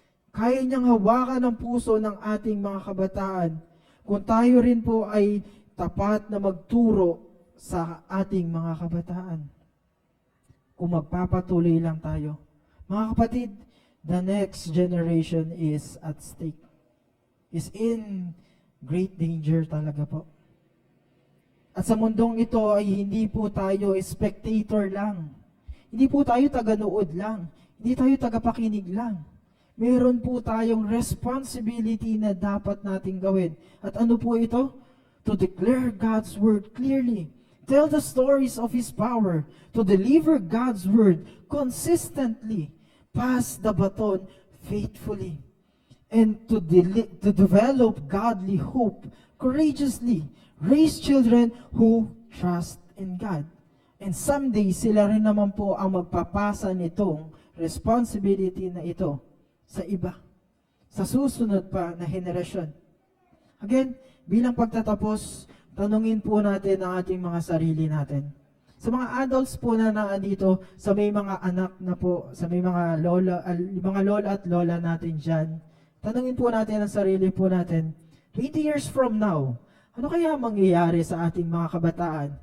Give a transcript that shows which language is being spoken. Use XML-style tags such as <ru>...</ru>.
<tl>Kaya niyang hawakan ang puso ng ating mga kabataan kung tayo rin po ay tapat na magturo sa ating mga kabataan. Kung magpapatuloy lang tayo. Mga kapatid,</tl> <en>the next generation is at stake. Is in great danger</en> <tl>talaga po. At sa mundong ito ay hindi po tayo spectator lang. Hindi po tayo taga-nood lang. Hindi tayo taga-pakinig lang. Meron po tayong responsibility na dapat nating gawin. At ano po ito?</tl> <en>To declare God's word clearly. Tell the stories of His power, to deliver God's word consistently, pass the baton faithfully, and to develop godly hope courageously, raise children who trust in God. And someday,</en> <tl>sila rin naman po ang magpapasa nitong responsibility na ito sa iba, sa susunod pa na henerasyon. Again, bilang pagtatapos, tanungin po natin ang ating mga sarili natin. Sa mga adults po na naandito, sa may mga anak na po, sa may mga lola at lola natin dyan, tanungin po natin ang sarili po natin, 20 years from now, ano kaya mangyayari sa ating mga kabataan?</tl>